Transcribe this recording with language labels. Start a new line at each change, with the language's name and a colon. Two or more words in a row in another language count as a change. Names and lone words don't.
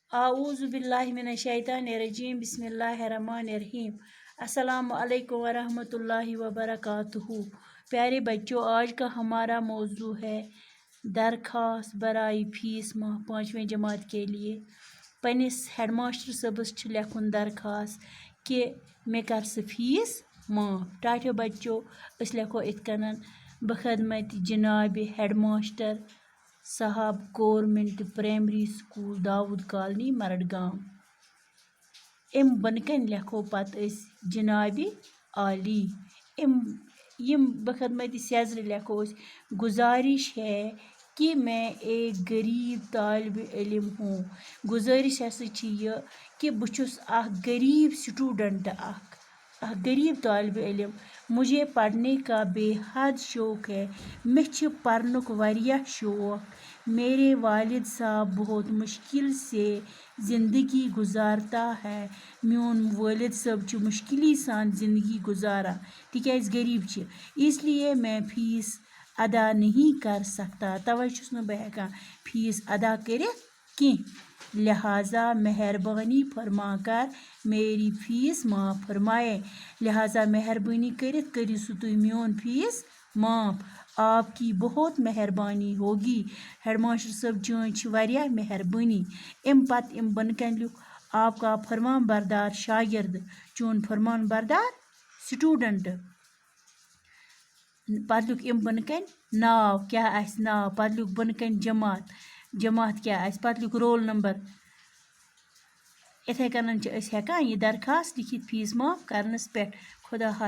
Arabic: أعوذ بالله من الشيطان الرجيم بسم الله الرحمن الرحيم. السلام عليكم ورحمة الله وبركاته.
Urdu: پیارے بچو، آج کا ہمارا موضوع ہے درخواست برائے فیس معاف 5ویں جماعت کے لیے.
Kashmiri: पनिस हेडमास्टर सबस लिखुन दरख्वास्त कि मे कर सह फीस माफ़। टाटो बच्चों, अस लिखो इत कनन
Urdu: بخدمت جناب ہیڈماسٹر صاحب
Kashmiri: गवर्नमेंट प्राइमरी स्कूल दाऊद कॉलोनी मरडगाम। इम बनकन लिखो पत
Urdu: جناب عالی.
Kashmiri: इम बखदमत सैजर लिखो
Urdu: گزارش ہے کہ میں ایک غریب طالب علم ہوں.
Kashmiri: गुजारिश हसा यह कि बुछुस गरीब स्टूडेंट गरीब तालिब इल्म।
Urdu: مجھے پڑھنے کا بےحد شوق ہے.
Kashmiri: मे पढ़नुक वारिया शौक़।
Urdu: میرے والد صاحب بہت مشکل سے زندگی گزارتا ہے.
Kashmiri: मोन वालिद साहब मुश्किल सान ज़िंदगी गुजारा तिकाज गरीब छ,
Urdu: اس لیے میں فیس ادا نہیں کر سکتا.
Kashmiri: तवे छुस न बह हेकान फीस अदा करित कि
Urdu: لہٰذا مہربانی فرما کر میری فیس معاف فرمائے.
Kashmiri: लिहाजा मेहरबानी करित करियो सु तुम मोन फीस माफ़।
Urdu: آپ کی بہت مہربانی ہوگی.
Kashmiri: हेडमास्टर साहब चोन वारिया मेहरबानी। इम पत इम बनकन लिख
Urdu: آپ کا فرمان بردار شاگرد,
Kashmiri: चोन फरमान बरदार स्टूडेंट। पत लिख इम बनकन नाव क्या आस नाव, पत लिख बनकन जमात, जमात क्या आस, पत लिख रोल नंबर। इथे कनन हेकान यह दरखास्त लिखित फीस माफ़ करनस पे।
Urdu: خدا حافظ.